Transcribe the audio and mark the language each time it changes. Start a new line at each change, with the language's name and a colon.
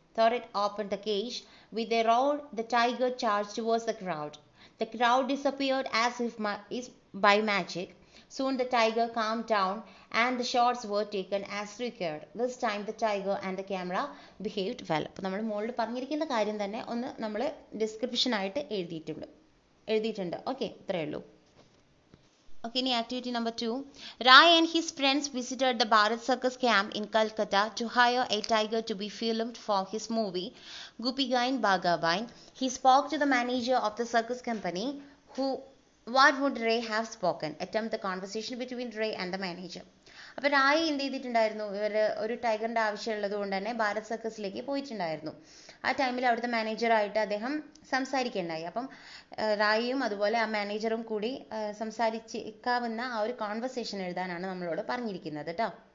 English: Thoret opened the cage. With a roar, the tiger charged towards the crowd. The crowd disappeared as if by magic. Soon the tiger calmed down and the shots were taken as required. This time the tiger and the camera behaved well.
Malayalam: അപ്പോൾ നമ്മൾ മുകളിൽ പറഞ്ഞിരിക്കുന്ന കാര്യം തന്നെ ഒന്ന് നമ്മൾ description ആയിട്ട് എഴുതിയിട്ടുണ്ട്. ഓക്കെ, ഇത്രയേ ഉള്ളൂ.
English: Okay, in activity number 2, Rai and his friends visited the Bharat Circus camp in Calcutta to hire a tiger to be filmed for his movie Goopy Gain Baga Bain. He spoke to the manager of the circus company. What would Ray have spoken? Attempt the conversation between Ray and the manager.
Malayalam: അപ്പോൾ റായി എന്ത് ചെയ്തിട്ടുണ്ടായിരുന്നു, ഒരു ടൈഗറിൻ്റെ ആവശ്യമുള്ളത് കൊണ്ട് തന്നെ ഭാരത് സർക്കസിലേക്ക് പോയിട്ടുണ്ടായിരുന്നു. ആ ടൈമിൽ അവിടുത്തെ മാനേജറായിട്ട് അദ്ദേഹം സംസാരിക്കുകയുണ്ടായി. അപ്പം റായിയും അതുപോലെ ആ മാനേജറും കൂടി സംസാരിക്കാവുന്ന ആ ഒരു കോൺവെർസേഷൻ എഴുതാനാണ് നമ്മളോട് പറഞ്ഞിരിക്കുന്നത് കേട്ടോ.